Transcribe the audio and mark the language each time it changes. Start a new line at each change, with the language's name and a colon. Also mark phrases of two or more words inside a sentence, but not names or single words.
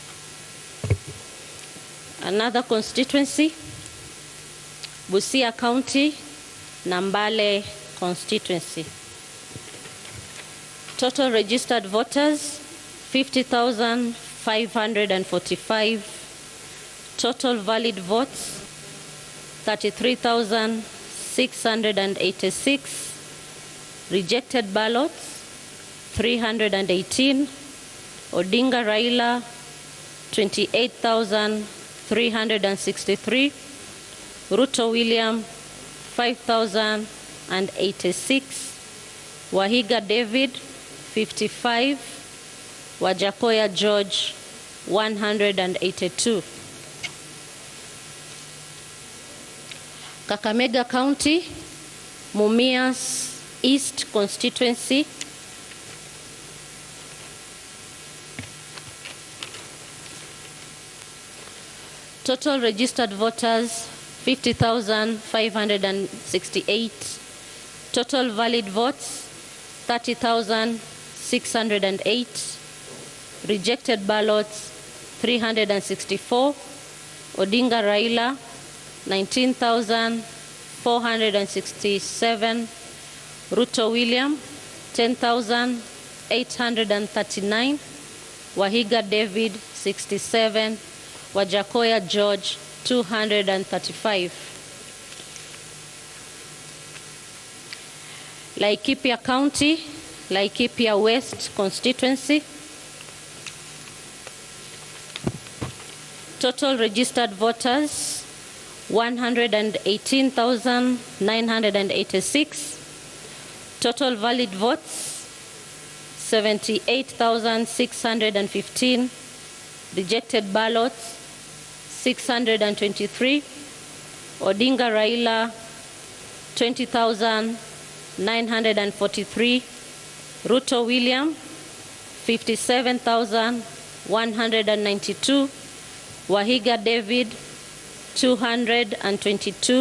English: Another constituency, Busia County, Nambale constituency. Total registered voters 50,545. Total valid votes 33,686. Rejected ballots 318. Odinga Raila 28,363. Ruto William 5,086. Wahiga David 55. Wajakoya George 182. Kakamega County, Mumias East constituency. Total registered voters 50,568. Total valid votes 30,608. Rejected ballots, 364. Odinga Raila, 19,467. Ruto William, 10,839. Wahiga David, 67. Wajakoya George, 235. Laikipia County, Laikipia West constituency. Total registered voters, 118,986. Total valid votes, 78,615. Rejected ballots, 623. Odinga Raila, 20,943. Ruto William, 57,192. Wahiga David, 222.